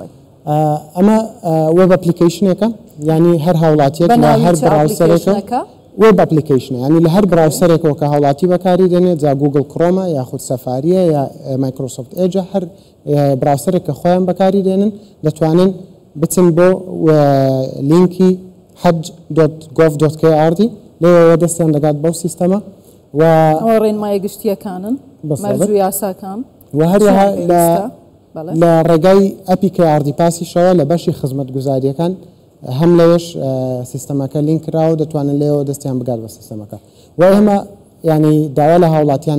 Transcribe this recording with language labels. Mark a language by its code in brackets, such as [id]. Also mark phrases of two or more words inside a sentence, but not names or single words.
[ckb] ئەمە وێب ئەپلیکیشنێکە یعنی هەر هاوڵاتیەک لە هەر براوسەرێکە [en] web application [ckb] ینی لە هەر براوسەرێکەوە کە هاوڵاتی بەکاری دێنێت جا گوگل کڕۆمە یاخود سەفاریە یا مایکرۆسۆفت ئێجە هەر براوسەرێک کە خۆیان بەکاری دێنن دەتوانن بچن بۆ لینکی hajj.gov.kr لێەوە دەستیان دەگات بەو سیستەمە و ڕێنمایە گشتیەکانن مەرج و یاساکان و هەروەها لە ڕێگای ئەپی KRD پاسیشەوە لە بەشی خزمەتگوزاریەکان هەم لەوێش سیستەمەکە لینک کراوە دەتوانن لێەوە دەستیان بگات بە سیستەمەکە و ئێمە ینی داوا لە هاوڵاتیان